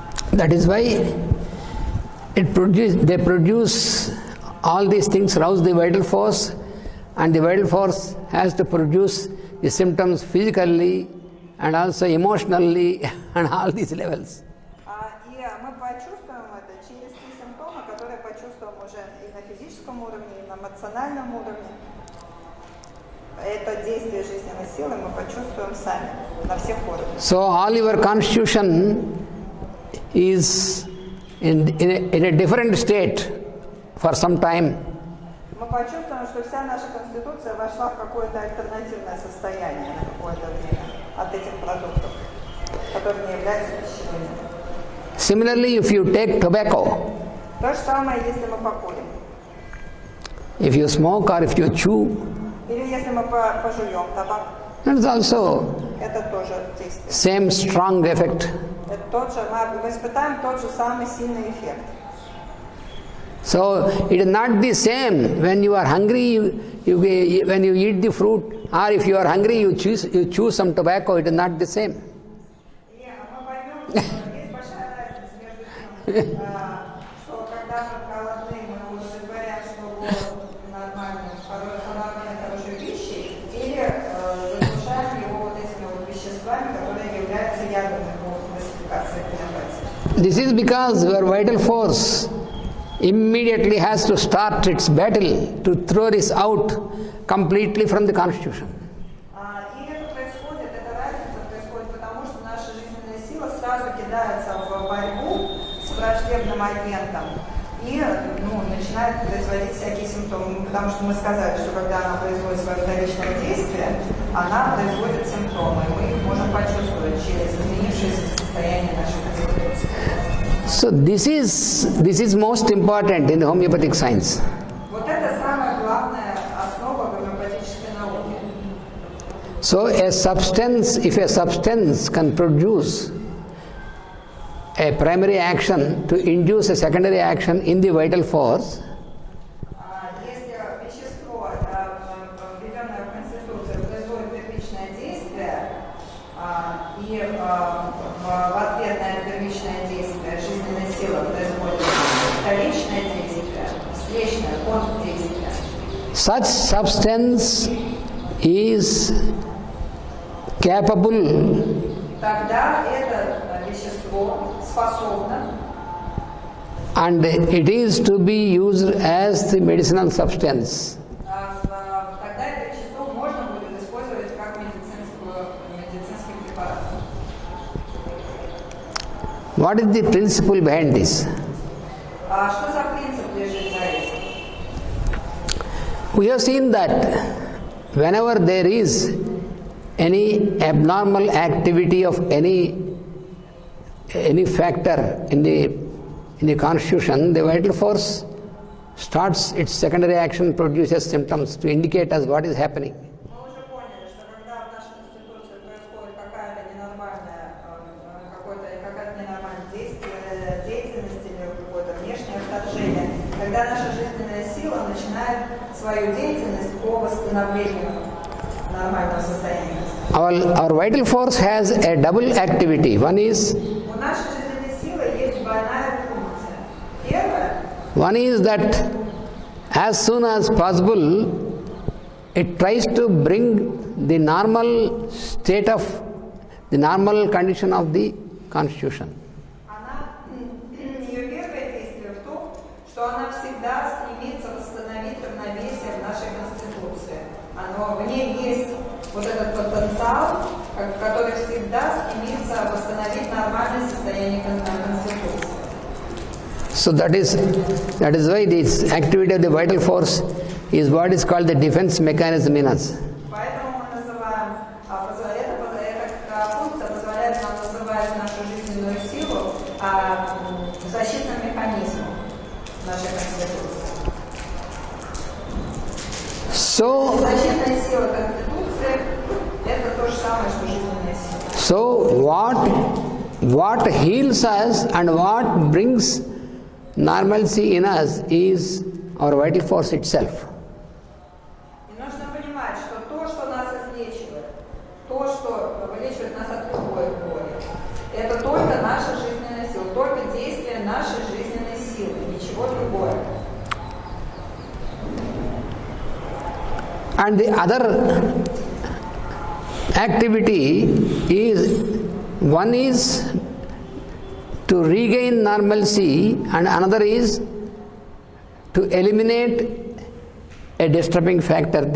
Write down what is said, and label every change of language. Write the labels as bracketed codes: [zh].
[en] That is why they produce all these things, rouse the vital force, and the vital force has to produce the symptoms physically and also emotionally and all these levels. [ru] И мы почувствуем это через те симптомы, которые почувствуем уже и на физическом уровне, и на эмоциональном уровне. Это действие жизненной силы мы почувствуем сами на всех уровнях. [en] So all your constitution is in a different state for some time. [ru] Мы почувствуем, что вся наша конституция вошла в какое-то альтернативное состояние на какое-то время от этих продуктов, которые не являются пищевыми. [en] Similarly, if you take tobacco, [ru] То же самое, если мы покурим. [en] if you smoke or if you chew, [ru] Или если мы пожуем табак, [en] it is also [ru] это тоже действие. [en] same strong effect. [ru] Это тот же, мы испытаем тот же самый сильный эффект. [en] So it is not the same when you are hungry, when you eat the fruit, or if you are hungry, you chew some tobacco. It is not the same. [ru] И мы поймем, что есть большая разница между тем, что когда мы голодны, мы удовлетворяем свой голод нормальной, хорошей пищей, или заглушаем его вот этими вот веществами, которые являются ядами по классификации гомеопатии. [en] This is because your vital force immediately has to start its battle to throw this out completely from the constitution. [ru] И это происходит, эта разница происходит потому, что наша жизненная сила сразу кидается в борьбу с враждебным агентом и начинает производить всякие симптомы. Потому что мы сказали, что когда она производит свое вторичное действие, она производит симптомы. Мы их можем почувствовать через изменившееся состояние нашей конституции. [en] So this is most important in homeopathic science. [ru] Вот это самая главная основа гомеопатической науки. [en] So a substance, if a substance can produce a primary action to induce a secondary action in the vital force, [ru] Если вещество, введенное в Конституцию, производит первичное действие, и в ответ на это первичное действие жизненная сила производит вторичное действие, встречное контрдействие, [en] such substance is capable [ru] тогда это вещество способно, [en] and it is to be used as the medicinal substance. [ru] тогда это вещество можно будет использовать как медицинский препарат. [en] What is the principle behind this? [ru] Что за принцип лежит за этим? [en] We have seen that whenever there is any abnormal activity of any factor in the constitution, the vital force starts its secondary action, produces symptoms to indicate us what is happening. [ru] Мы уже поняли, что когда в нашей Конституции происходит какая-то ненормальная деятельность или какое-то внешнее вторжение, тогда наша жизненная сила начинает свою деятельность по восстановлению нормального состояния. [en] Our vital force has a double activity. One is [ru] У нашей жизненной силы есть двойная функция. Первая [en] One is that as soon as possible, it tries to bring the normal state of the normal condition of the constitution. [ru] ее первое действие в том, что она всегда стремится восстановить равновесие в нашей Конституции. В ней есть вот этот потенциал, который всегда стремится восстановить нормальное состояние Конституции. [en] So that is why this activity of the vital force is what is called the defense mechanism in us. [ru] Поэтому мы называем, эта функция позволяет нам называть нашу жизненную силу защитным механизмом нашей Конституции. [en] So, [ru] Защитная сила Конституции – это то же самое, что жизненная сила. [en] so what heals us and what brings normalcy in us is our vital force itself. [ru] И нужно понимать, что то, что нас излечивает, то, что вылечивает нас от любой боли, это только наша жизненная сила, только действие нашей жизненной силы, ничего другого. [en] And the other activity is, one is to regain normalcy and another is to eliminate a disturbing factor.